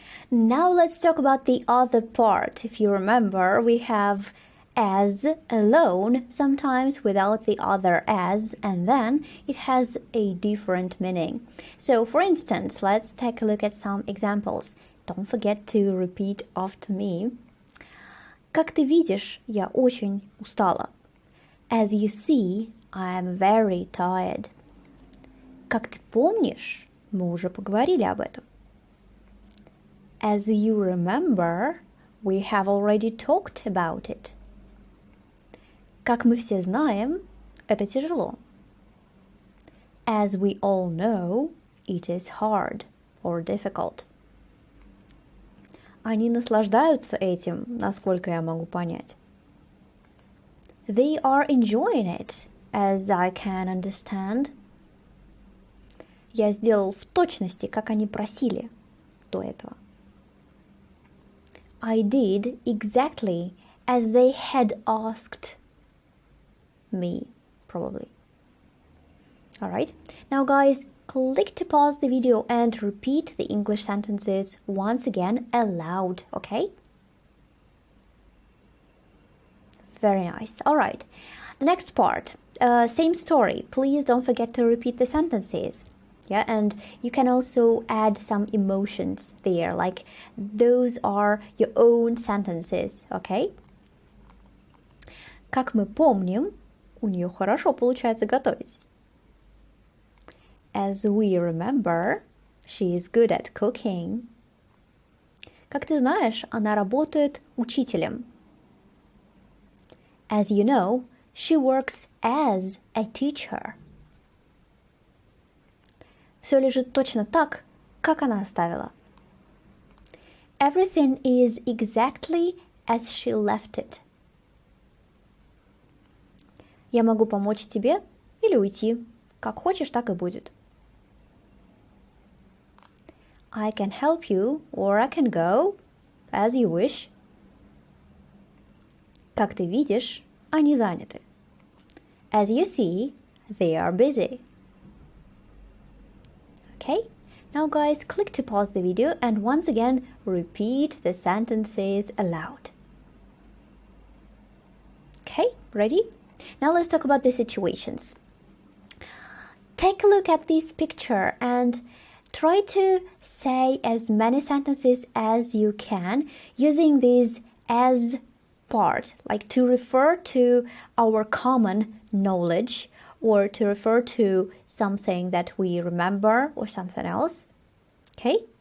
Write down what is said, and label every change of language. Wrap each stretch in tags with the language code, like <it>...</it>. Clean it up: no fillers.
<en>Now let's talk about the other part. If you remember, we have as alone sometimes without the other as, and then it has a different meaning. So for instance, let's take a look at some examples. Don't forget to repeat after me.</en> <ru>Как ты видишь, я очень устала.</ru> <en>As you see, I am very tired.</en> <ru>Как ты помнишь, мы уже поговорили об этом.</ru> <en>As you remember, we have already talked about it.</en> <ru>Как мы все знаем, это тяжело.</ru> <en>As we all know, it is hard or difficult.</en> <ru>Они наслаждаются этим, насколько я могу понять.</ru> <en>They are enjoying it, as I can understand.</en> <ru>Я сделал в точности, как они просили до этого.</ru> <en>I did exactly as they had asked me, probably. Alright, now guys, click to pause the video and repeat the English sentences once again aloud, okay? Very nice. Alright, the next part, same story. Please don't forget to repeat the sentences. Yeah, and you can also add some emotions there, like those are your own sentences, okay?</en> <ru>Как мы помним, у нее хорошо получается готовить.</ru> <en>As we remember, she is good at cooking.</en> <ru>Как ты знаешь, она работает учителем.</ru> <en>As you know, she works as a teacher.</en> <ru>Все лежит точно так, как она оставила.</ru> <en>Everything is exactly as she left it.</en> <ru>Я могу помочь тебе или уйти. Как хочешь, так и будет.</ru> <en>I can help you or I can go, as you wish.</en> <ru>Как ты видишь, они заняты.</ru> <en>As you see, they are busy. Okay, now guys, click to pause the video and once again repeat the sentences aloud. Okay, ready? Now let's talk about the situations. Take a look at this picture and try to say as many sentences as you can using this as part, like to refer to our common knowledge or to refer to something that we remember or something else. Okay?</en>